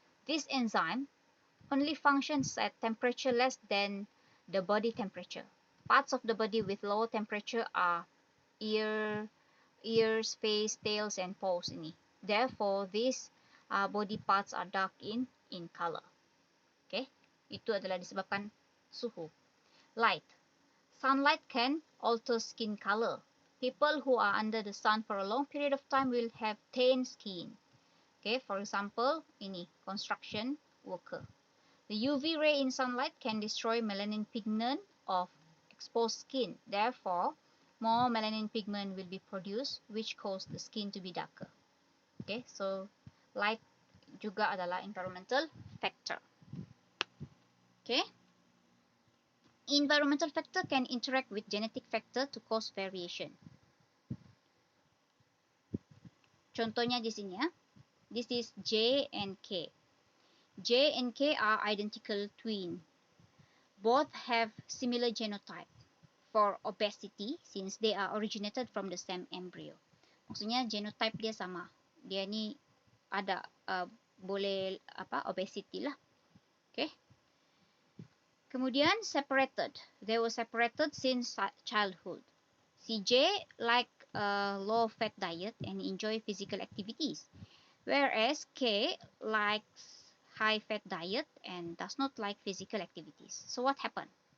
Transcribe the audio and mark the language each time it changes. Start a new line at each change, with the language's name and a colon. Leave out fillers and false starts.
English: This enzyme only functions at temperature less than the body temperature. Parts of the body with low temperature are ears, face, tails, and paws ini. Therefore, these body parts are dark in color.
Malay: Okay, itu adalah disebabkan suhu.
English: Light. Sunlight can alter skin color. People who are under the sun for a long period of time will have tan skin. Okay, for example, ini construction worker. The UV ray in sunlight can destroy melanin pigment of exposed skin. Therefore, more melanin pigment will be produced, which cause the skin to be darker. Okay, so light
Malay: juga adalah
English: environmental factor. Okay. Environmental factor can interact with genetic factor to cause variation.
Malay: Contohnya di sini ya.
English: This is J and K. J and K are identical twin. Both have similar genotype for obesity since they are originated from the same embryo.
Malay: Maksudnya genotype dia sama. Dia ni ada boleh obesity lah. Okay. Kemudian separated.
English: They were separated since childhood. Si J like a low fat diet and enjoy physical activities, whereas K likes high fat diet and does not like physical activities. So what happened?